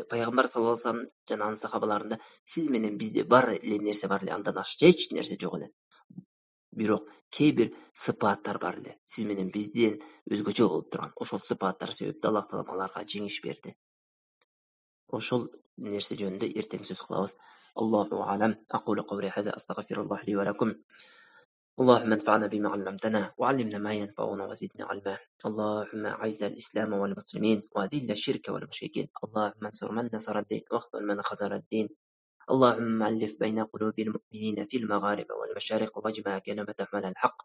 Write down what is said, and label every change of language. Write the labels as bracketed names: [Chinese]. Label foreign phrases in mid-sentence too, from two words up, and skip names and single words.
[Kyrgyz] Пайгамбар [Arabic] صلى الله عليه وسلم [Kyrgyz] жана анын сахабаларында сиз менен бизде бар эле нерсе бар эле, андан ашча эч нерсе жок эле. Бирок кээ бир сыпаттар бар эле, сиз менен бизден өзгөчө болуп турган. Ошол сыпаттар себептен Аллах таалам аларга жеңиш берди. Ошол нерсе жөнүндө эртең сөз кылабыз. [Arabic] الله أعلم. أقول قولي هذا أستغفر الله لي ولكم. اللهم انفعنا بما علمتنا وعلمنا ما ينفعنا وزدنا علما. اللهم أعز الإسلام والمسلمين وأذل الشرك والمشركين. اللهم انصر من نصر الدين واخذل من خذل الدين. اللهم ألف بين قلوب المؤمنين في المغارب والمشارق واجمع كلمتهم على الحق.